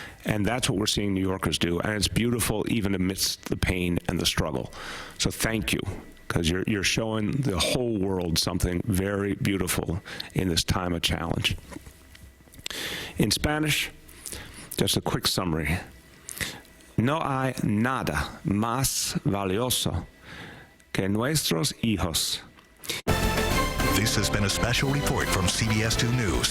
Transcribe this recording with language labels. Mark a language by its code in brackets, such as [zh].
[en] And that's what we're seeing New Yorkers do. And it's beautiful even amidst the pain and the struggle. So thank you, because you're showing the whole world something very beautiful in this time of challenge. In Spanish, just a quick summary. [es] No hay nada más valioso que nuestros hijos. [en] This has been a special report from CBS 2 News.